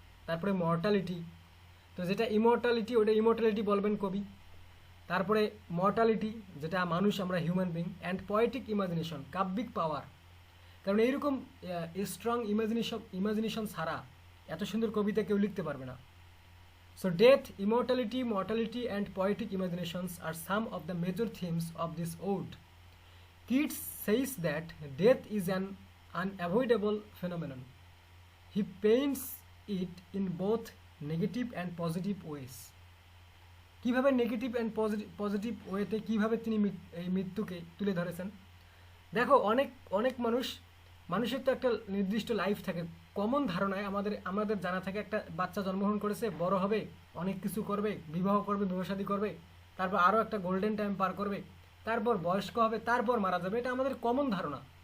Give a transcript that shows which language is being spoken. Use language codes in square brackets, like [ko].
[bn] তারপরে মর্টালিটি, তো যেটা ইমর্টালিটি ওটা ইমর্টালিটি বলবেন কবি, তারপরে মর্টালিটি যেটা মানুষ আমরা human being, and poetic imagination কাব্যিক পাওয়ার, কারণ এইরকম স্ট্রং ইমাজিনেশন ছাড়া এত সুন্দর কবিতা কেউ লিখতে পারবে না। [en] So death, immortality, mortality and poetic imaginations are some of the major themes of this ode. Keats says that death is an unavoidable phenomenon. He paints it in both negative and positive ways. [bn] কিভাবে negative and positive ওয়েতে কিভাবে তিনি এই মৃত্যুকে তুলে ধরেছেন। দেখো অনেক মানুষের তো একটা নির্দিষ্ট লাইফ থাকে, কমন ধারণায় আমাদের জানা থাকে একটা বাচ্চা জন্মগ্রহণ করেছে, বড় হবে, অনেক কিছু করবে, বিবাহ করবে, বিবাহশাদী করবে, তারপর আরও একটা গোল্ডেন টাইম পার করবে, তারপর বয়স্ক হবে, তারপর মারা যাবে, এটা আমাদের কমন ধারণা।